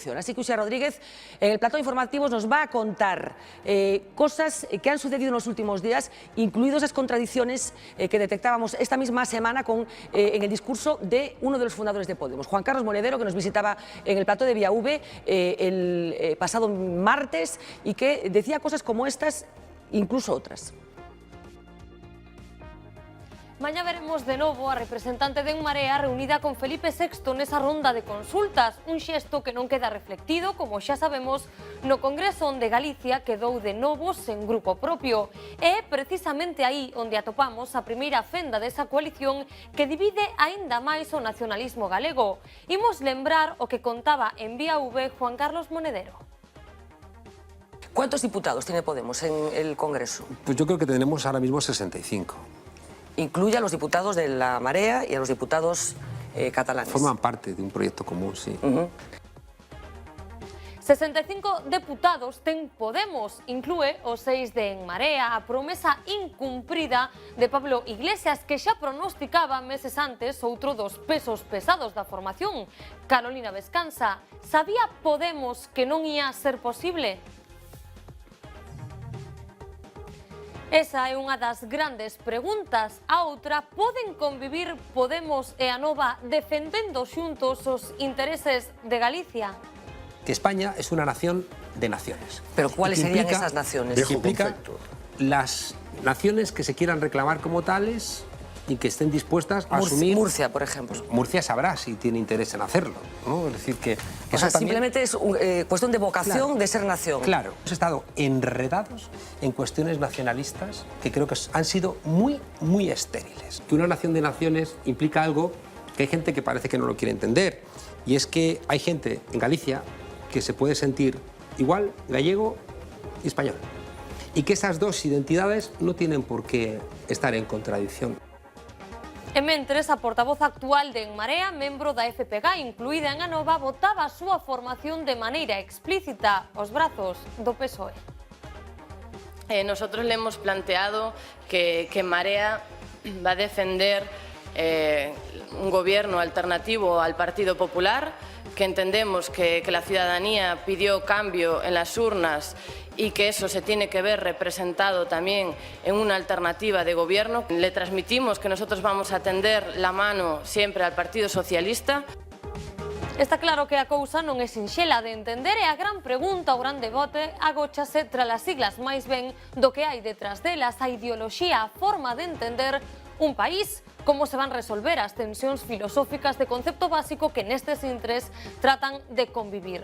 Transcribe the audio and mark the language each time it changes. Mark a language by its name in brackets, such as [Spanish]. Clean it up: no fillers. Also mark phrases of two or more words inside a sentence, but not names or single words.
[Spanish] Así que Uxía Rodríguez, en el plató de informativos, nos va a contar cosas que han sucedido en los últimos días, incluidas esas contradicciones que detectábamos esta misma semana en el discurso de uno de los fundadores de Podemos, Juan Carlos Monedero, que nos visitaba en el plató de Vía V el pasado martes y que decía cosas como estas, incluso otras. [Galician] Mañá veremos de novo a representante de En Marea reunida con Felipe VI nesa ronda de consultas, un xesto que non queda reflectido, como xa sabemos, no Congreso onde Galicia quedou de novo sen grupo propio. É precisamente aí onde atopamos a primeira fenda desa coalición que divide aínda máis o nacionalismo galego. Imos lembrar o que contaba en Vía V Juan Carlos Monedero. [Spanish] ¿Cuántos diputados tiene Podemos en el Congreso? Pues yo creo que tenemos ahora mismo 65. Incluye a los diputados de la Marea y a los diputados catalanes. Forman parte de un proyecto común, sí. [Galician] 65 deputados ten Podemos, inclúe os 6 de En Marea, a promesa incumprida de Pablo Iglesias, que xa pronosticaba meses antes outro dos pesos pesados da formación, Carolina Vescanza. Sabía Podemos que non ia ser posible? Esa é unha das grandes preguntas. A outra, poden convivir Podemos e Anova defendendo xuntos os intereses de Galicia? [Spanish] Que España es una nación de naciones. ¿Pero cuáles serían esas naciones? Que implica las naciones que se quieran reclamar como tales y que estén dispuestas a asumir... Murcia, por ejemplo. Murcia sabrá si tiene interés en hacerlo, ¿no? Es decir, que... O sea, simplemente es cuestión de vocación, de ser nación. Claro, hemos estado enredados en cuestiones nacionalistas que creo que han sido muy, muy estériles. Que una nación de naciones implica algo que hay gente que parece que no lo quiere entender, y es que hay gente en Galicia que se puede sentir igual gallego y español, y que esas dos identidades no tienen por qué estar en contradicción. [Galician] E mentres, a portavoz actual de En Marea, membro da FPG, incluída en Anova, votaba a súa formación de maneira explícita aos brazos do PSOE. [Spanish] Nosotros le hemos planteado que En Marea va a defender un gobierno alternativo al Partido Popular, que entendemos que la ciudadanía pidió cambio en las urnas y que eso se tiene que ver representado también en una alternativa de gobierno. Le transmitimos que nosotros vamos a tender la mano siempre al Partido Socialista. [Galician] Está claro que a cousa non é sinxela de entender e a gran pregunta, o gran debate, agóchase tras as siglas máis ben do que hai detrás delas, a ideoloxía, a forma de entender un país, como se van resolver as tensións filosóficas de concepto básico que nestes intres tratan de convivir.